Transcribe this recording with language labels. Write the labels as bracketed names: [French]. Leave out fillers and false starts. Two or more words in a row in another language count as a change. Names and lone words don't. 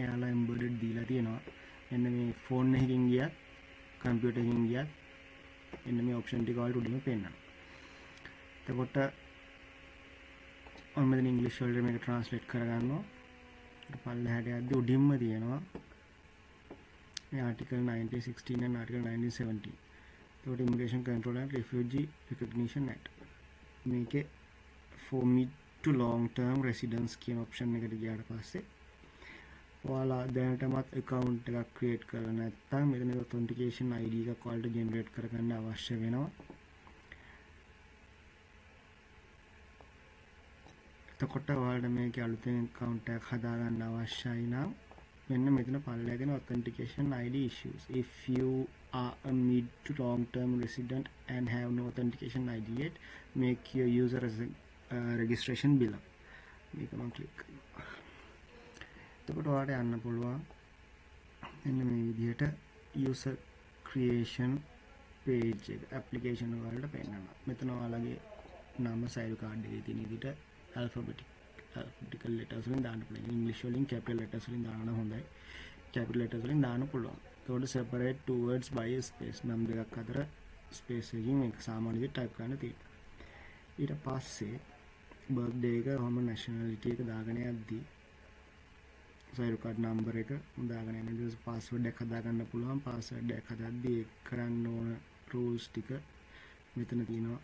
[Sinhala] යාළුවා embedded දීලා තියෙනවා. මෙන්න මේ phone එකකින් ගියත් computer එකකින් ගියත් මෙන්න මේ option ටික ඔයාලට උඩින්ම පේනවා. එතකොට මම මෙතන English වලට මේක translate කරගන්නවා. පල්ලෙහාට යද්දි උඩින්ම තියෙනවා මේ [English] article 1916 and article 1917. [Sinhala] ඒකට Immigration Control and Refugee Recognition Act. මේකේ [English] for mid to long term residence [Sinhala] කියන option එකට ගියාට පස්සේ ඔයාලා දැනටමත් account එකක් create කරලා නැත්නම් මෙතන [English] authentication ID [Sinhala] එකක් ඔයාලට generate කරගන්න අවශ්‍ය වෙනවා. එතකොට ඔයාලට මේකේ අලුතෙන් account එකක් හදාගන්න අවශ්‍යයි නම් මෙන්න මෙතන පල්ලෙහා තියෙන [English] authentication ID issues. If you are a mid to long term resident and have no authentication ID yet, make your user registration below. [Sinhala] මේක මම ක්ලික් කරනවා. එතකොට ඔයාලට යන්න පුළුවන් මෙන්න මේ විදිහට [English] user creation page [Sinhala] එක application වලට පෙන්නනවා. මෙතන ඔයාලගේ නම සයිල් කාඩ් එකේ තියෙන විදිහට [English] alphabetical letters [Sinhala] වලින් දාන්න පුළුවන්. English වලින් [English] capital letters [Sinhala] වලින් දාන්න හොඳයි. [English] capital letters [Sinhala] වලින් දාන්න පුළුවන්. ඒකට [English] separate two words by a space [Sinhala] නම් දෙකක් අතර space එකකින් මේක සාමාන්‍ය විදිහට type කරන්න තියෙනවා. ඊට පස්සේ birthday එක වම nationality එක දාගෙන යද්දී සයිල් කාඩ් number එක දාගෙන යන ඊට පස්සේ password එක හදාගන්න පුළුවන්. password එක හදද්දී කරන්න ඕන rules ටික මෙතන තියෙනවා.